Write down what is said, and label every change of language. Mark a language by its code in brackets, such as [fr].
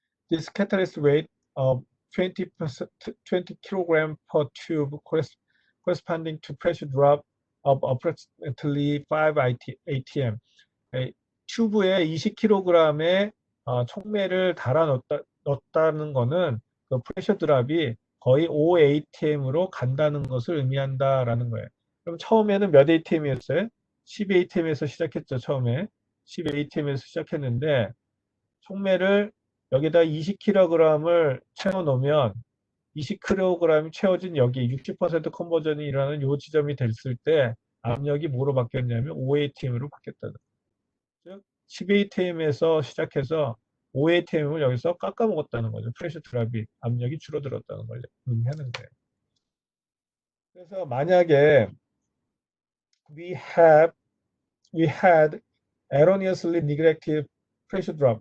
[en] This catalyst weight of 20 kilogram per tube corresponding to pressure drop of approximately 5 atm. [ko] 튜브에 20kg의 촉매를 넣었다는 것은 그 프레셔 드랍이 거의 5 atm으로 간다는 것을 의미한다라는 거예요. 그럼 처음에는 몇 atm이었어요? 10 atm에서 시작했죠. 처음에 10 atm에서 시작했는데 촉매를 여기다 20kg을 채워 놓으면 20kg이 채워진 여기 60% 컨버전이 일어나는 요 지점이 됐을 때 압력이 뭐로 바뀌었냐면 5atm으로 바뀌었다는 거죠. 즉 10atm에서 시작해서 5atm을 여기서 깎아먹었다는 거죠. 프레셔 드랍이 압력이 줄어들었다는 걸 의미하는 거예요. 그래서 만약에 [en] we had erroneously neglected pressure drop.